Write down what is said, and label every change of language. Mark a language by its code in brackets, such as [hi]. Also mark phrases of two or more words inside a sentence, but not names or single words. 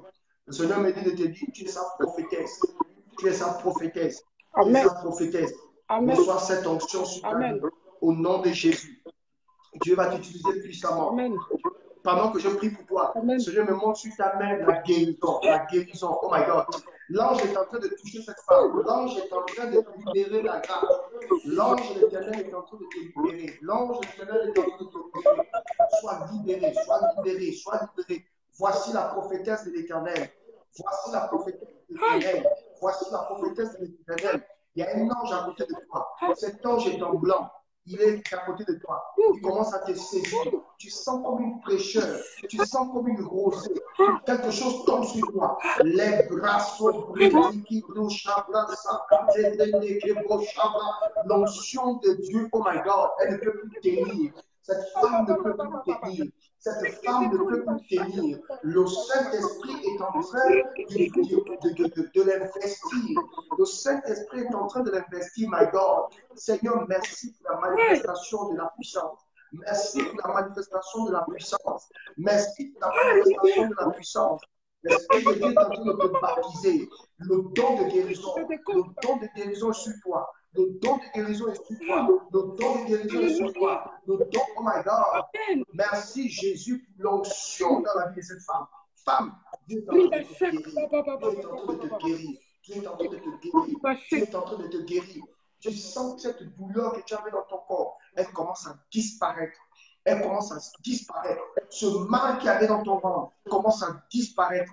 [fr] Le Seigneur me dit de te dire, tu es sa prophétesse. Tu es sa prophétesse. Tu es sa prophétesse. Reçois cette onction sur ta vie. Au nom de Jésus. Dieu va t'utiliser puissamment. Pendant que je prie pour toi, le Seigneur me montre sur ta main la guérison. La guérison. [en] Oh my God. [fr] L'ange est en train de toucher cette femme. L'ange est en train de libérer la grâce. L'ange de l'Éternel est en train de te libérer. L'ange de l'Éternel est en train de te libérer. Sois libéré, sois libéré, sois libéré. Voici la prophétesse de l'Éternel. Voici la prophétesse de l'Éternel. Voici la prophétesse de l'Éternel Il y a un ange à côté de toi. Cet ange est en blanc. Il est à côté de toi. Il commence à te saisir. Tu sens comme une fraîcheur. Tu sens comme une rosée. Quelque chose tombe sur toi. Les bras sont brisés. L'onction de Dieu, [en] oh my God, [fr] elle ne peut plus tenir. Cette femme ne peut plus tenir. Cette femme ne peut plus tenir. Le Saint-Esprit est en train de l'investir. Le Saint-Esprit est en train de l'investir, [en] my God. [fr] Seigneur, merci pour la manifestation de la puissance. Merci pour la manifestation de la puissance. Merci pour la manifestation de la puissance. L'Esprit de Dieu est en train de te baptiser. Le don de guérison. Le don de guérison est sur toi. Le don de guérison est sur toi. Le don de guérison est sur toi. Le don, [en] oh my God. [fr] Merci Jésus pour l'onction dans la vie de cette femme. Femme, Dieu est en train de te guérir. Dieu est en train de te guérir. Dieu est en train de te guérir. Dieu est en train de te guérir. Je sens que cette douleur que tu avais dans ton corps, elle commence à disparaître. Elle commence à disparaître. Ce mal qu'il y avait dans ton ventre commence à disparaître.